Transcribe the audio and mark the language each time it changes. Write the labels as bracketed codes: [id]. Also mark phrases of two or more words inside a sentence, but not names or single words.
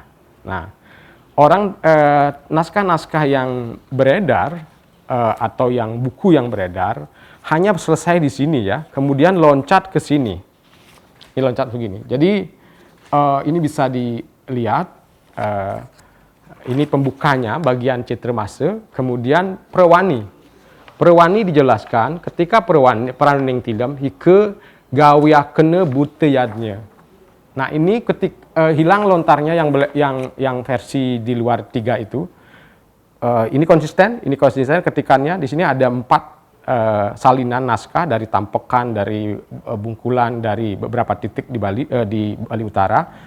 [id] Nah, naskah-naskah yang beredar atau yang buku yang beredar hanya selesai di sini ya, kemudian loncat ke sini. Ini loncat begini. Jadi ini bisa dilihat. Ini pembukanya bagian Cetremase, kemudian Perwani. Perwani dijelaskan ketika [kaw] Peraning Tilem hike gawiakene buteyadnya. [id] Nah, ini hilang lontarnya yang versi di luar 3 itu. Ini konsisten ketikannya. Di sini ada 4 salinan naskah dari tampekan, dari bungkulan, dari beberapa titik di Bali Utara.